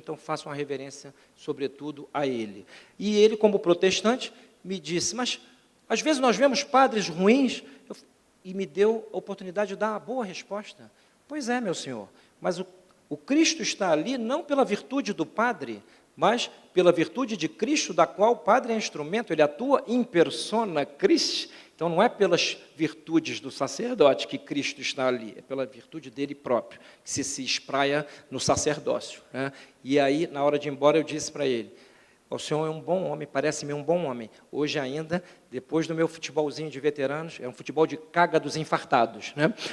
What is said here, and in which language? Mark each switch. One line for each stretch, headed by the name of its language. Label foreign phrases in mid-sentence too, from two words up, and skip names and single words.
Portuguese: Então, faço uma reverência, sobretudo, a Ele. E ele, como protestante, me disse, mas às vezes nós vemos padres ruins, e me deu a oportunidade de dar uma boa resposta. Pois é, meu senhor, mas o Cristo está ali não pela virtude do padre, mas pela virtude de Cristo, da qual o padre é instrumento, ele atua
Latin: in persona Christi.
Portuguese: Então, não é pelas virtudes do sacerdote que Cristo está ali, é pela virtude dele próprio, que se espraia no sacerdócio, né? E aí, na hora de ir embora, eu disse para ele, o senhor é um bom homem, parece-me um bom homem. Hoje ainda, depois do meu futebolzinho de veteranos, é um futebol de caga dos infartados, né?